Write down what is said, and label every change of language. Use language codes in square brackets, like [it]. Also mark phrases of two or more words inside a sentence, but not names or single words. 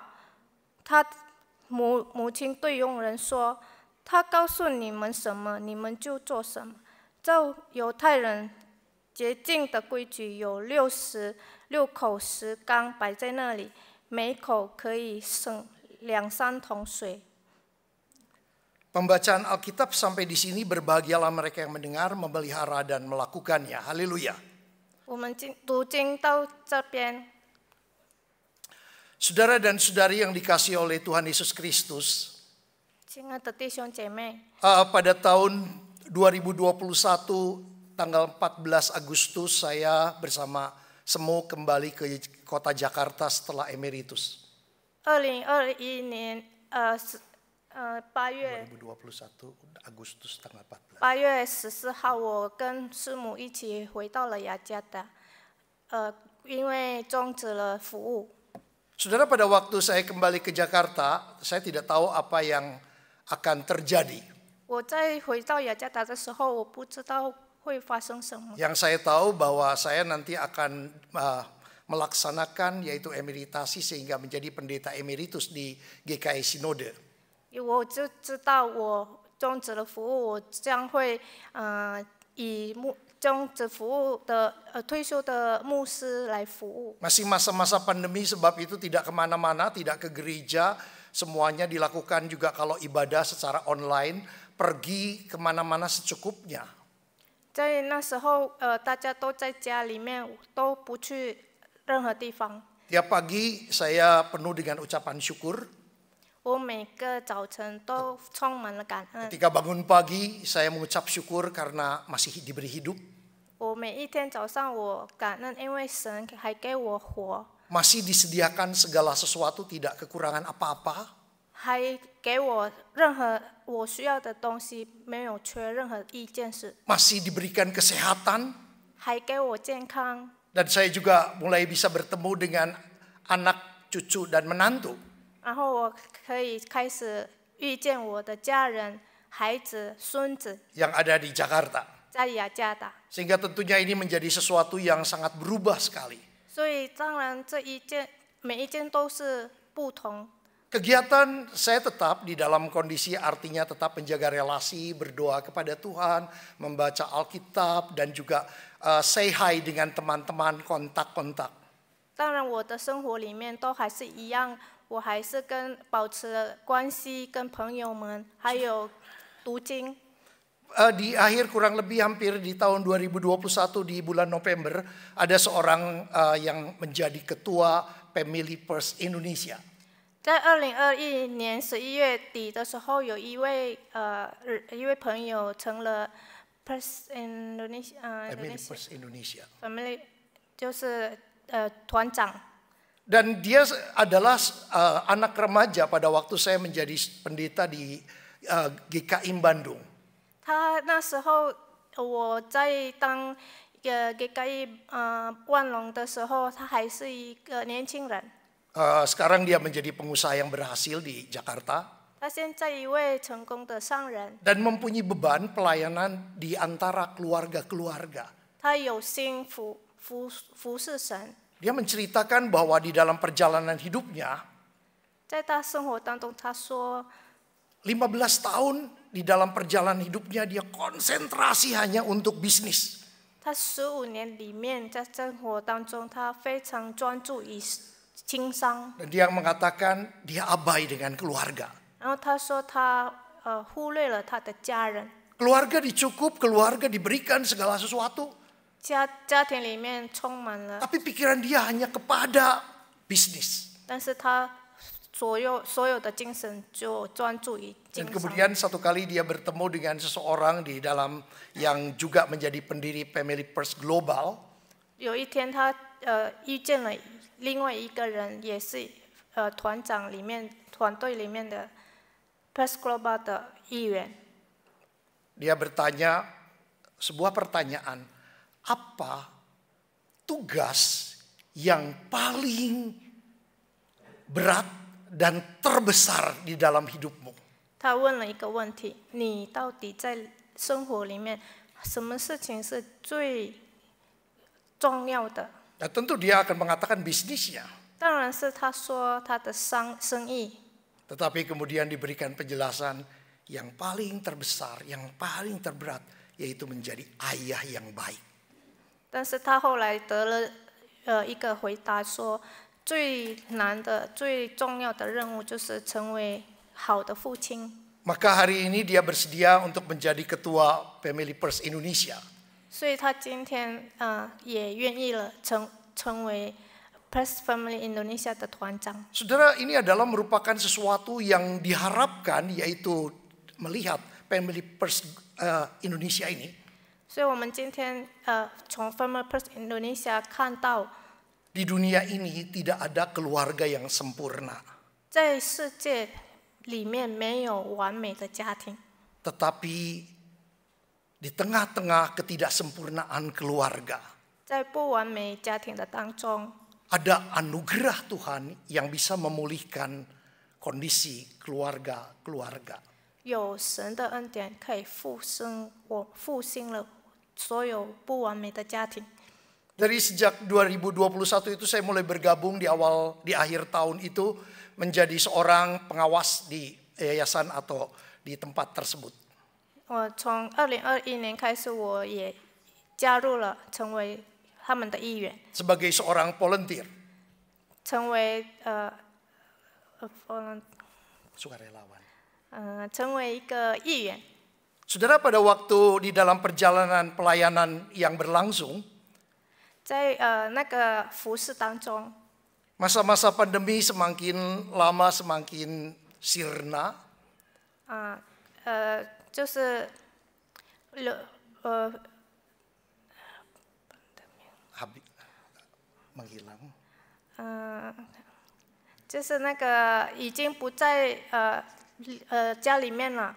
[zh] 他母亲对佣人说：“他告诉你们什么，你们就做什么。” 照犹太人洁净的规矩，有6口石缸摆在那里，每口可以省2-3桶水。 [id] Pembacaan Alkitab sampai di sini, berbahagialah mereka yang mendengar, memelihara dan melakukannya. Haleluya. [zh] 我们读经到这边， [id] Saudara dan saudari yang dikasihi oleh Tuhan Yesus Kristus, [zh] 亲爱的弟兄姐妹， [id] pada tahun 2021 tanggal 14 Agustus saya bersama Semu kembali ke kota Jakarta setelah emeritus. [zh] 2021 年8月 [id] 2021 Agustus tanggal 14. [zh] 8 月14号，我跟师母一起回到了雅加达，因为终止了服务。 [id] Saudara, pada waktu saya kembali ke Jakarta, saya tidak tahu apa yang akan terjadi. [zh] 我在回到雅加达的时候，我不知道会发生什么。 [id] Yang saya tahu bahwa saya nanti akan melaksanakan yaitu emeritasi sehingga menjadi pendeta emeritus di GKI Sinode. [zh] 我就知道我终止了服务，我将会以中职服务的退休的牧师来服务。 [id] Masih masa-masa pandemi, sebab itu tidak kemana-mana, tidak ke gereja. Semuanya dilakukan juga kalau ibadah secara online, pergi kemana-mana secukupnya. [zh] 在那时候，大家都在家里面，都不去任何地方。 [id] Tiap pagi saya penuh dengan ucapan syukur. [zh] 我每个早晨都充满了感恩。 [id] Ketika bangun pagi, saya mengucap syukur karena masih diberi hidup. [zh] 我每一天早上我感恩，因为神还给我活， [id] Masih disediakan segala sesuatu, tidak kekurangan apa-apa. [zh] 还给我任何我需要的东西，没有缺任何一件事， [id] Masih diberikan kesehatan. [zh] 还给我健康。 [id] Dan saya juga mulai bisa bertemu dengan anak, cucu, dan menantu. [zh] 然后我可以开始遇见我的家人、孩子、孙子， [id] Yang ada di Jakarta. [zh] 在雅加达。 [id] Sehingga tentunya ini menjadi sesuatu yang sangat berubah sekali. [zh] 所以当然这一件每一件都是不同。 [id] Kegiatan saya tetap di dalam kondisi artinya tetap menjaga relasi, berdoa kepada Tuhan, membaca Alkitab, dan juga [en] say hi [id] dengan teman-teman, kontak-kontak. [zh] 当然我的生活里面都还是一样，我还是保持关系，跟朋友们，还有读经。 [id] Di akhir kurang lebih hampir di tahun 2021 di bulan November, ada seorang yang menjadi ketua Family First Indonesia. [zh] 在2021年11月底的时候，有一位朋友成了 First Indonesia [id] Family First Indonesia. [zh] Family 就是团长。 [id] Dan dia adalah anak remaja pada waktu saya menjadi pendeta di GKI Bandung. [zh] 他那时候我在当GKI 万隆的时候，他还是一个年轻人。 [id] Sekarang dia menjadi pengusaha yang berhasil di Jakarta. [zh] 他现在一位成功的商人。 [id] Dan mempunyai beban pelayanan di antara keluarga-keluarga. [zh] 他有心服侍神。 [id] Dia menceritakan bahwa di dalam perjalanan hidupnya, [zh] 在他生活当中，他说 [id] 15 tahun di dalam perjalanan hidupnya dia konsentrasi hanya untuk bisnis. [zh] 他15年里面在生活当中，他非常专注于经商。 [id] Dan dia mengatakan dia abai dengan keluarga. [zh] 然后他说他忽略了他的家人。 [id] Keluarga dicukup, keluarga diberikan segala sesuatu. [zh] 家庭里面充满了， [id] Tapi pikiran dia hanya kepada bisnis. [zh] 但是他所有的精神就专注于 [id] Dan [zh] 经商。 [id] kemudian satu kali dia bertemu dengan seseorang di dalam yang juga menjadi pendiri Family First Global. [zh] 有一天他遇见了另外一个人，也是团队里面的 First Global 的一员。 [id] Dia bertanya sebuah pertanyaan, apa tugas yang paling berat dan terbesar di dalam hidupmu? [zh] 他问了一个问题：你到底在生活里面，什么事情是最重要的？ [id] Nah, tentu dia akan mengatakan bisnisnya. [zh] 当然是他说他的生意。 [id] Tetapi kemudian diberikan penjelasan yang paling terbesar, yang paling terberat, yaitu menjadi ayah yang baik. [zh] 但是他后来得了一个回答说，最难的、最重要的任务就是成为好的父亲。 [id] Maka hari ini dia bersedia untuk menjadi ketua Family First Indonesia. [zh] 所以他今天也愿意了成为 First Family Indonesia 的团长。 [id] Saudara, ini adalah merupakan sesuatu yang diharapkan, yaitu melihat Family First Indonesia ini. [zh] 所以我们今天从 Family First Indonesia 看到， [id] Di dunia ini tidak ada keluarga yang sempurna. [zh] 在世界里面没有完美的家庭， [id] Tetapi di tengah-tengah ketidaksempurnaan keluarga, [zh] 在不完美家庭的当中， [id] ada anugerah Tuhan yang bisa memulihkan kondisi keluarga-keluarga. [zh] 有神的恩典可以复兴了所有不完美的家庭。 [id] Dari sejak 2021 itu saya mulai bergabung di akhir tahun itu menjadi seorang pengawas di yayasan atau di tempat tersebut. [zh] 我从2021年开始，我也加入了，成为他们的一员， [id] sebagai seorang volunteer, [zh] 成为 [id] sukarelawan. [zh] 成为一个议员。 [id] Saudara, pada waktu di dalam perjalanan pelayanan yang berlangsung, [zh] 在那个服饰当中， [id] masa-masa pandemi semakin lama semakin sirna, [zh] 就是 [id] menghilang. [zh] 就是那个已经不在家里面了，